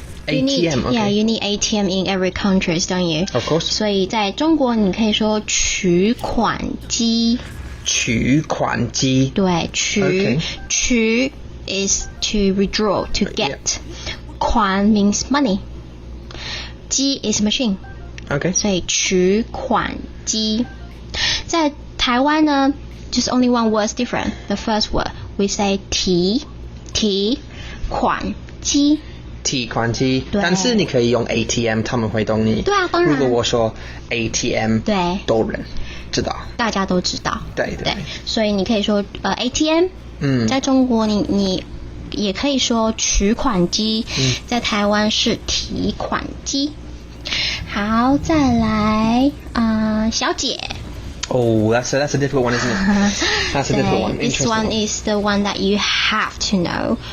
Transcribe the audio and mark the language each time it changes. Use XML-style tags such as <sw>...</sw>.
<en>You need ATM in every country, don't you? Of course.</en> <zh>所以在中国你可以说取款机。取款机。</zh> <en>对，取 is to withdraw, to get. 款 means money. 机 is machine. Okay.</en> <zh>所以取款机。在台湾呢</zh> <en>just only one word's different. The first word we say 提款机。</en> <zh>提款机，对但是你可以用 ATM， 他们会懂你。对啊，当然。如果我说 ATM，对，都人知道，大家都知道。对，所以你可以说ATM， 在中国你也可以说取款机，在台湾是提款机。好，再来小姐。</zh> <en>Oh, that's a difficult one, isn't it? That's a difficult one. This one is the one that you have to know.</en>